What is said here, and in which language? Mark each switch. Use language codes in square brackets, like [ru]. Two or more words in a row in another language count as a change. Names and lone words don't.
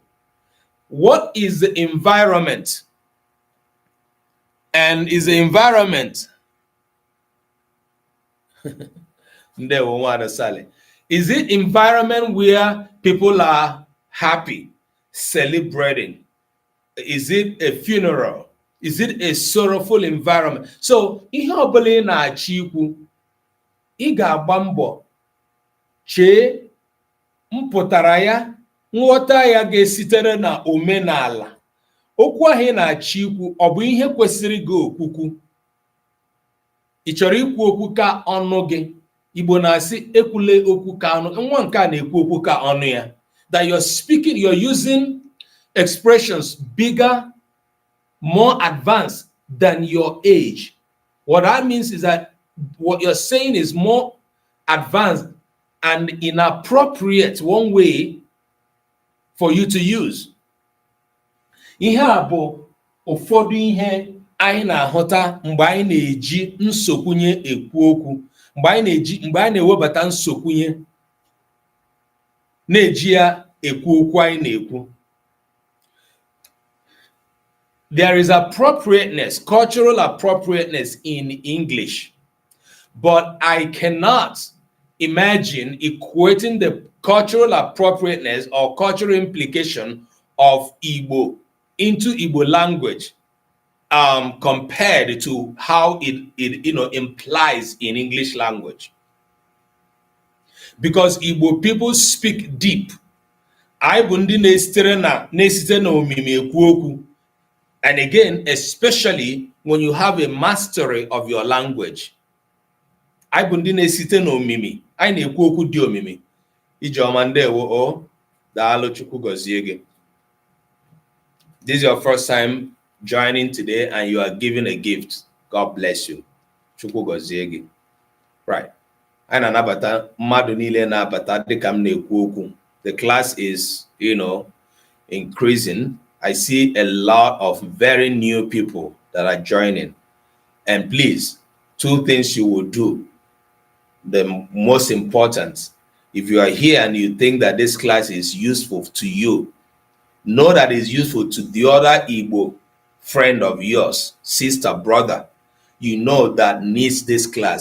[en] What is the environment? And is the environment is it environment where people are happy, celebrating? Is it a funeral? Is it a sorrowful environment? [ig] So ihe ọbụla ị na-achọ ikwu, ị ga-agba mbọ chee mpụtara ya, nghọta ya ga-esitere na omenala. Okwu ahụ ị na-achọ ikwu ọ bụ ihe kwesịrị gị okwukwu? Ị chọrọ ikwu okwu ka ọnụ gị? Igbo na-asị ekwule okwu ka ọnụ, nwa nke a na-ekwu okwu ka ọnụ ya. [en] That you're speaking, you're using expressions bigger, more advanced than your age. What that means is that what you're saying is more advanced and inappropriate one way for you to use. [ig] Ihe a bụ ụfọdụ ihe anyị na-ahụta mgbe anyị na-eji nsokwunye ekwu okwu, mgbe anyị na-ewebata nsokwunye na-eji ya ekwu okwu anyị na-ekwu. [en] There is appropriateness, cultural appropriateness in English, but I cannot imagine equating the cultural appropriateness or cultural implication of Igbo into Igbo language compared to how it implies in English language. Because Igbo people speak deep. [ig] I bundi na-esite na omimi ekwu okwu. [en] And again, especially when you have a mastery of your language. [ig] I bundi na-esite na omimi. I na-ekwu okwu di omimi. Ijeoma ndewo o. Daalụ Chukwu gozie gị. [en] this is your first time joining today and you are given a gift, God bless you. [ig] Chukwu gozie gị. Right. Anyị na-anabata mmadụ niile na-abata dịka m na-ekwu okwu. [en] The class is, increasing. I see a lot of very new people that are joining. And please, two things you will do. The most important, if you are here and you think that this class is useful to you, know that it's useful to the other Igbo friend of yours, sister, brother, that needs this class.